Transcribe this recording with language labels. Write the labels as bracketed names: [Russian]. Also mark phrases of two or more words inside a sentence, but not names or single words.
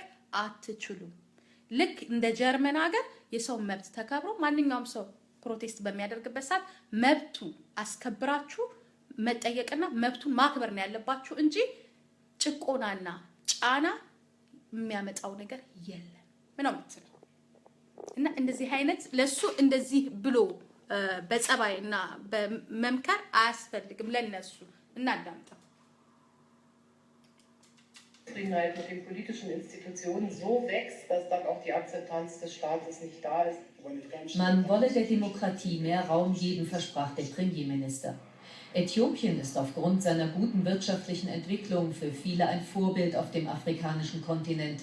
[Amharic] አትችሉም። ልክ እንደ ጀርመን ሀገር የሰው መብት ተከብሮ ማንኛውም ሰው ፕሮቴስት በሚያደርግበት ሰዓት መብቱን አስከብራችሁ መጠየቅና መብቱን ማክበር ነው ያለባችሁ እንጂ ጭቆናና ጫና የሚያመጣው ነገር የለም ምንም ምትለው እና እንደዚህ አይነት ለሱ እንደዚህ ብሎ በጸባይና በመምከር አያስፈልግም ለነሱ እናዳምጣ [German] Unzufriedenheit mit den politischen Institutionen so wächst, dass dann auch die Akzeptanz des Staates nicht da ist. Man wolle der Demokratie mehr Raum geben, versprach der Premierminister. Äthiopien ist aufgrund seiner guten wirtschaftlichen Entwicklung für viele ein Vorbild auf dem afrikanischen Kontinent.